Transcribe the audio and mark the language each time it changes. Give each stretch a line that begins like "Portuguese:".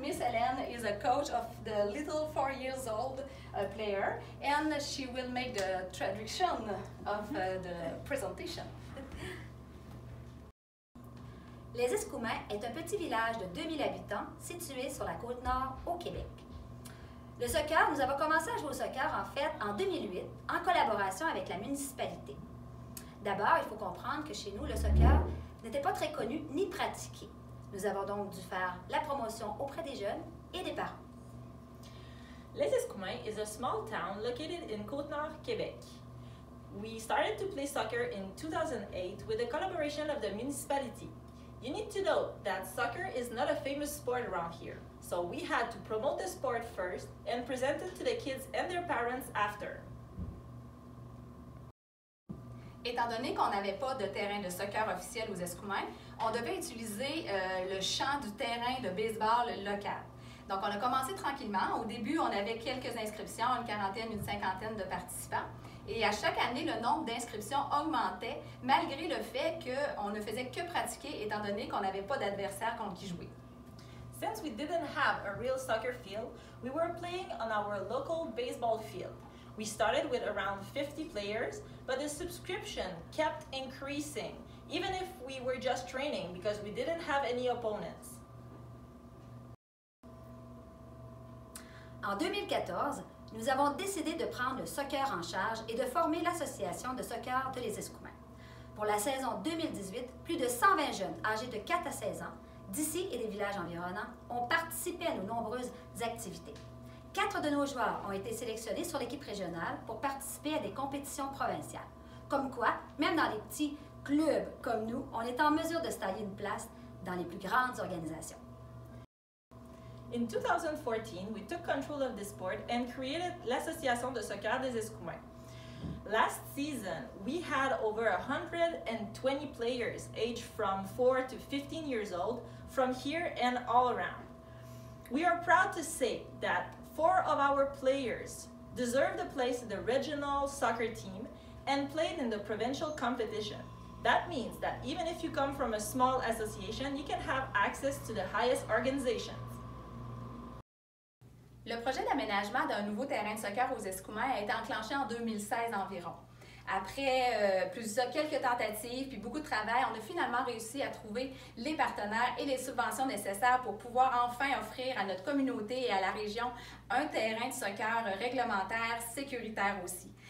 English: Miss Hélène is a coach of the little 4 years old player, and she will make the traduction of the presentation.
French: Les Escoumins est un petit village de 2000 habitants situé sur la côte nord au Québec. Le soccer, nous avons commencé à jouer au soccer en fait en 2008 en collaboration avec la municipalité. D'abord, il faut comprendre que chez nous, le soccer n'était pas très connu ni pratiqué. Nous avons donc dû faire la promotion auprès des jeunes et des parents.
English: Les Escoumins is a small town located in Côte-Nord, Québec. We started to play soccer in 2008 with the collaboration of the municipality. You need to know that soccer is not a famous sport around here, so we had to promote the sport first and present it to the kids and their parents after.
French: Étant donné qu'on n'avait pas de terrain de soccer officiel aux Escoumins, on devait utiliser le champ du terrain de baseball local. Donc, on a commencé tranquillement. Au début, on avait quelques inscriptions, une quarantaine, une cinquantaine de participants. Et à chaque année, le nombre d'inscriptions augmentait, malgré le fait qu'on ne faisait que pratiquer, étant donné qu'on n'avait pas d'adversaire contre qui jouer.
English: Since we didn't have a real soccer field, we were playing on our local baseball field. We started with around 50 players, but the subscription kept increasing, even if we were just training because we didn't have any opponents.
French: En 2014, nous avons décidé de prendre le soccer en charge et de former l'Association de soccer de les Escoumins. Pour la saison 2018, plus de 120 jeunes âgés de 4 à 16 ans, d'ici et des villages environnants, ont participé à nos nombreuses activités. 4 de nos joueurs ont été sélectionnés sur l'équipe régionale pour participer à des compétitions provinciales. Comme quoi, même dans les petits clubs comme nous, on est en mesure de se tailler une place dans les plus grandes organisations.
English: In 2014, we took control of the sport and created l'Association de Soccer des Escoumins. Last season, we had over 120 players aged from 4 to 15 years old from here and all around. We are proud to say that 4 of our players deserved a place in the regional soccer team and played in the provincial competition. That means that even if you come from a small association, you can have access to the highest organizations.
French: Le projet d'aménagement d'un nouveau terrain de soccer aux Escoumins a été enclenché en 2016 environ. Après quelques tentatives puis beaucoup de travail, on a finalement réussi à trouver les partenaires et les subventions nécessaires pour pouvoir enfin offrir à notre communauté et à la région un terrain de soccer réglementaire, sécuritaire aussi.